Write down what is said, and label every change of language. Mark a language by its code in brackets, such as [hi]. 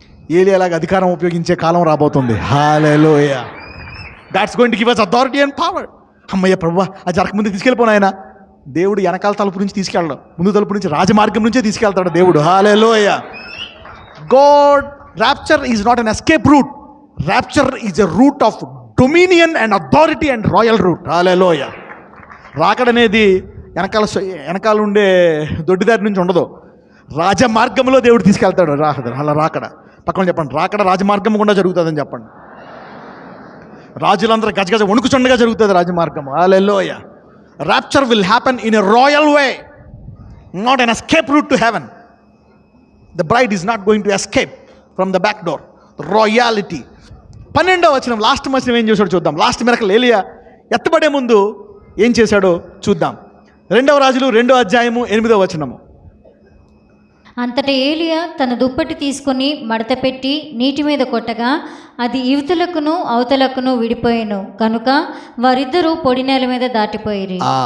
[te] ఏలియాలాగా అధికారం ఉపయోగించే కాలం రాబోతుంది. హల్లెలూయా. [en] God's going to give us authority and power. [te] అమ్మయ్య ప్రభువా, అది జరగకముందు తీసుకెళ్ళిపోను ఆయన. దేవుడు వెనకాల తలుపు నుంచి తీసుకెళ్ళడం, ముందు తలుపు నుంచి, రాజమార్గం నుంచే తీసుకెళ్తాడు దేవుడు. [en] Hallelujah. God rapture is not an escape route. Rapture is a route of dominion and authority and royal route. [te] హల్లెలూయా. రాకడనేది వెనకాల ఉండే దొడ్డిదారి నుంచి ఉండదు, రాజమార్గంలో దేవుడు తీసుకెళ్తాడు. అలా రాకడ పక్కన చెప్పండి, రాకడ రాజమార్గం గుండా జరుగుతుందని చెప్పండి. రాజులందరూ గజగజ వణుకుచుండగా జరుగుతుంది రాజమార్గం. హల్లెలూయా. [en] Rapture will happen in a royal way, not an escape route to heaven. The bride is not going to escape from the back door. [te] Royality. 12వ వచనం, లాస్ట్ వచనం ఏం చేశాడో చూద్దాం. లాస్ట్ మిరకల్ ఏలియా ఎత్తబడే ముందు ఏం చేశాడో చూద్దాం. 2వ రాజులు 2వ అధ్యాయము 8వ వచనము. అంతటా ఏలియా తన దుప్పటి తీసుకొని మడత పెట్టి నీటి మీద కొట్టగా అది ఇవతలకును అవతలకును విడిపోయాను కనుక వారిద్దరూ పొడి నేల మీద దాటిపోయిరి.